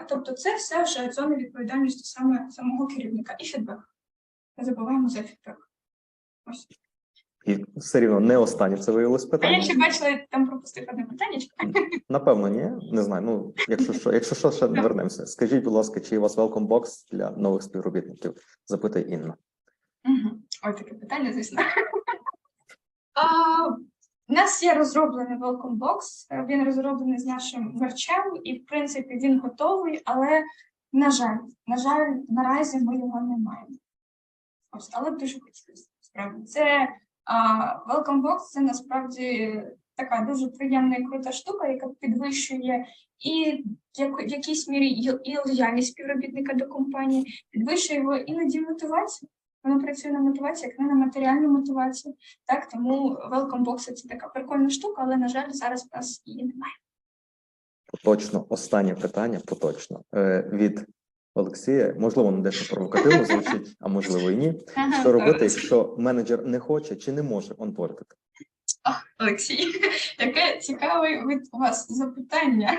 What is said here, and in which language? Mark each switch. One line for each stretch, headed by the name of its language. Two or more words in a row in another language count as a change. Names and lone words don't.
Ukrainian: Тобто це все вже зони відповідальності саме самого керівника. І фідбек. Не забуваємо за фідбек. Ось. І все рівно не останнє це виявилось А питання. я ще бачила, я там пропустив одне питання. Напевно, ні. Не знаю. Ну, якщо що, ще вернемося. Скажіть, будь ласка, чи є у вас
English: welcome box
Ukrainian: для нових співробітників? Запитує Інна. Ой, таке питання, звісно. У нас є розроблений
English: welcome box,
Ukrainian: він розроблений з нашим мерчем, і, в принципі, він готовий, але, на жаль, наразі ми його не маємо. Ось, але б дуже хотілося, справді. Це
English: welcome box –
Ukrainian: це, насправді, така дуже приємна і крута штука, яка підвищує і в якійсь мірі і лояльність співробітника до компанії, підвищує його іноді мотивацію. Воно працює на мотивацію, як не на матеріальну мотивацію. Так, тому
English: welcome box –
Ukrainian: це така прикольна штука, але, на жаль, зараз в нас її немає. Поточно, останнє питання, поточно, від Олексія. Можливо, воно дещо провокативно звучить, а можливо і ні. Що робити, якщо менеджер не хоче чи не може онбордити? Олексій, яке цікаве від вас запитання.